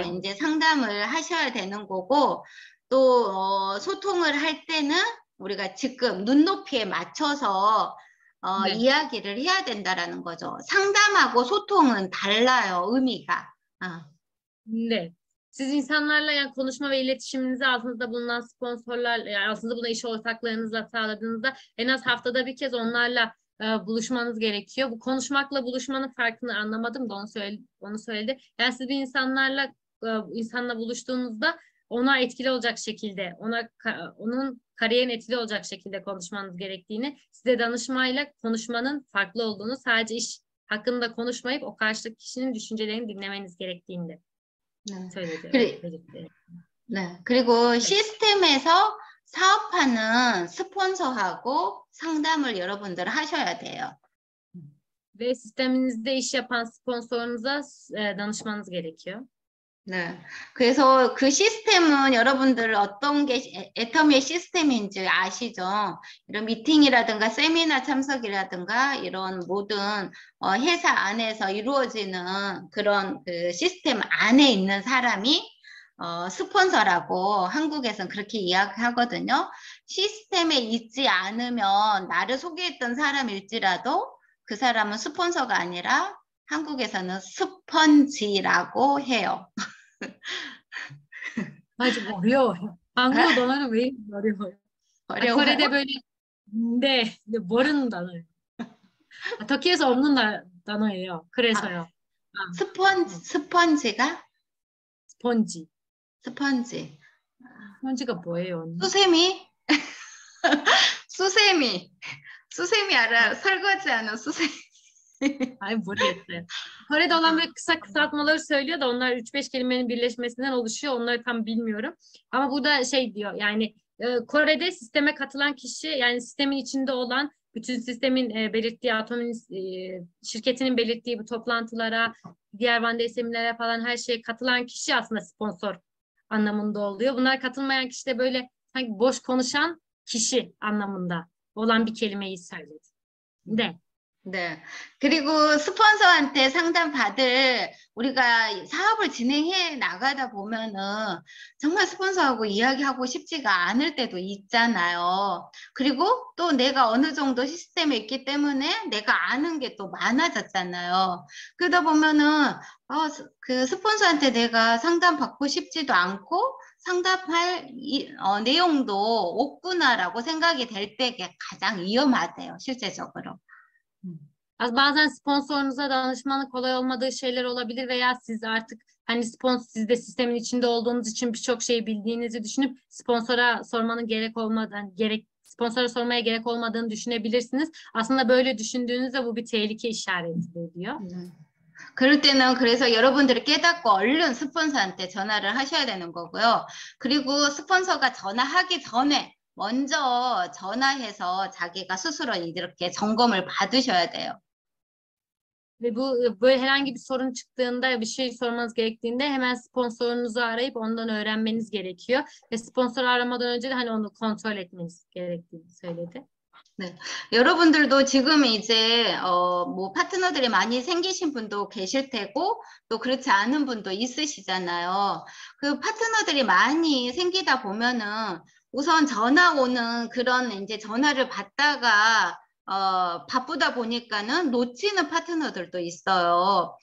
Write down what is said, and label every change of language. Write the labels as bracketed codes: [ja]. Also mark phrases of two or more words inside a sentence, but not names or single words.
[ko] 네. 이제 상담을 하셔야 되는 거고 또 소통을 할 때는 우리가 지금 눈높이에 맞춰서 네. 이야기를 해야 된다라는 거죠. 상담하고 소통은 달라요, 의미가. 네. [tr] Siz insanlarla yani konuşma ve iletişiminizi altınızda bulunan sponsorlar, yani altınızda bulunan iş ortaklarınızla sağladığınızda en az haftada bir kez onlarla buluşmanız gerekiyor. Bu konuşmakla buluşmanın farkını anlamadım da onu söyledi. Yani siz bir insanla buluştuğunuzda ona etkili olacak şekilde, onun kariyerine etkili olacak şekilde konuşmanız gerektiğini, size danışmayla konuşmanın farklı olduğunu, sadece iş hakkında konuşmayıp o karşıdaki kişinin düşüncelerini dinlemeniz gerektiğini de söyledi. 네. [ko] 그리고 시스템에서 사업하는 스폰서하고 상담을 여러분들 하셔야 돼요. [tr] Ve sisteminizde iş yapan sponsorunuza danışmanız gerekiyor. [ko] 네. 그래서 그 시스템은 여러분들 어떤 게 애터미의 시스템인지 아시죠? 이런 미팅이라든가 세미나 참석이라든가 이런 모든 회사 안에서 이루어지는 그런 그 시스템 안에 있는 사람이 스폰서라고 한국에서는 그렇게 이야기하거든요. 시스템에 있지 않으면 나를 소개했던 사람일지라도 그 사람은 스폰서가 아니라 한국에서는 스펀지라고 해요. 아, 좀 어려워요. 한국어 단어는 왜 이렇게 어려워요? 어려워요? [tr] kore'de böyle [ko] 근데 모르는 단어예요. 터키에서 없는 단어예요. 그래서요. 스펀지가? 스펀지. 스펀지. 스펀지가 뭐예요? 언니? 수세미? 수세미 알아요? 설거지하는 수세미. [tr] Ay moruyordu. Kore'de olan böyle kısa kısaltmaları söylüyor da onlar 3-5 kelimenin birleşmesinden oluşuyor. Onları tam bilmiyorum. Ama burada şey diyor yani Kore'de sisteme katılan kişi yani sistemin içinde olan bütün sistemin belirttiği şirketinin belirttiği bu toplantılara, diğer [en] One Day [tr] seminerlere falan her şeye katılan kişi aslında sponsor anlamında oluyor. Bunlar katılmayan kişi de böyle sanki boş konuşan kişi anlamında olan bir kelimeyi söyledi. De. [ko] 네. 그리고 스폰서한테 상담받을 우리가 사업을 진행해 나가다 보면은 정말 스폰서하고 이야기하고 싶지가 않을 때도 있잖아요. 그리고 또 내가 어느 정도 시스템에 있기 때문에 내가 아는 게 또 많아졌잖아요. 그러다 보면은 그 스폰서한테 내가 상담받고 싶지도 않고 상담할 내용도 없구나라고 생각이 될 때가 가장 위험하대요, 실제적으로. [tr] Bazen sponsorunuza danışmanın kolay olmadığı şeyler olabilir veya siz artık hani siz de sistemin içinde olduğunuz için birçok şeyi bildiğinizi düşünüp sponsora sormaya gerek olmadığını düşünebilirsiniz. Aslında böyle düşündüğünüzde bu bir tehlike işareti diyor. [ko] 그럴 때는 그래서 여러분들이 깨닫고 얼른 스폰서한테 전화를 하셔야 되는 거고요. 그리고 스폰서가 전화하기 전에 먼저 전화해서 자기가 스스로 이렇게 점검을 받으셔야 돼요. [tr] Ve bu böyle herhangi bir sorun çıktığında, bir şey sormanız gerektiğinde hemen sponsorunuzu arayıp ondan öğrenmeniz gerekiyor. Ve sponsor aramadan önce de hani onu kontrol etmeniz gerektiğini söyledi. [ko] 네, 여러분들도 지금 이제 뭐 파트너들이 많이 생기신 분도 계실 테고 또 그렇지 않은 분도 있으시잖아요. 그 파트너들이 많이 생기다 보면은 우선 전화 오는 그런 이제 전화를 받다가 바쁘다 보니까는 놓치는 파트너들도 있어요.